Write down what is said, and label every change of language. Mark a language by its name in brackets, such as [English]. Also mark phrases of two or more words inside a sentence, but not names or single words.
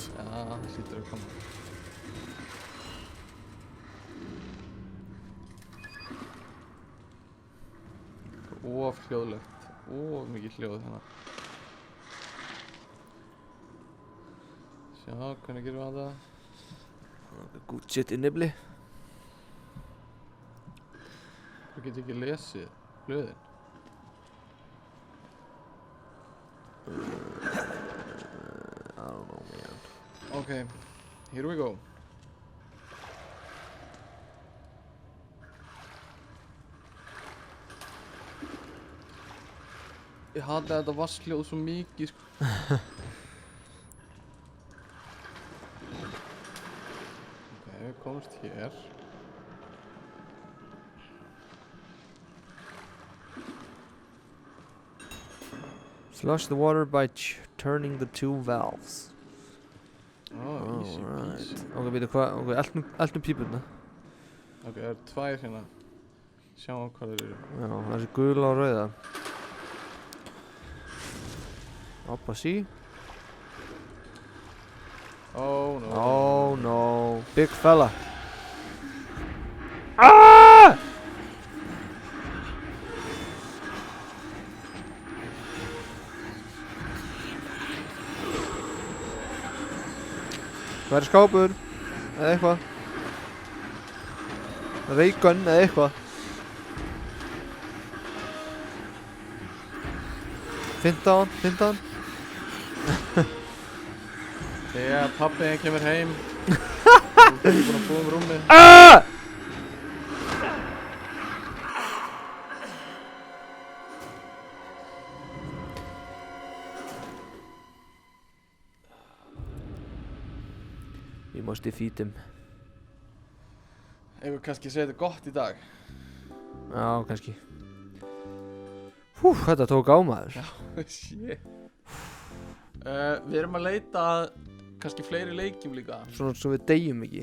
[Icelandic] Já, það hlýtur að koma. Of hljóðlegt. Of mikið hljóð hérna. Sjá, hvernig gerum við að það? [English] Good shit [Icelandic] í nibli. Þú getur ekki lesið hljóðin. [English] I don't know, man. Okay, here we go. [Icelandic] Ég hata þetta vatnshljóð svo mikið, sko. Ok, við komumst hér. [English] Flush the water by turning the two valves. Oh, easy peasy. [Icelandic] Ok, veitu hvað, ok, eltum pípuna. Ok, það eru tvær hérna. Sjáum hvað þeir eru. Já, það er gula og rauða. Oppa, sí. [English] Oh no. Oh no, big fella. Ah! [Icelandic] Hvað er skápur? Eða eitthvað? Reykgun eða eitthvað? 15? Þegar pabbiðin kemur heim. Þú er búinn að búa rúmið. [English] Ah! We must defeat him. [Icelandic] Ef við kannski segja þetta gott í dag. Já, kannski. Hú, þetta tók á maður. Shit. Við erum að leita að kannski fleiri leikjum líka. Svona svo við deyjum ekki.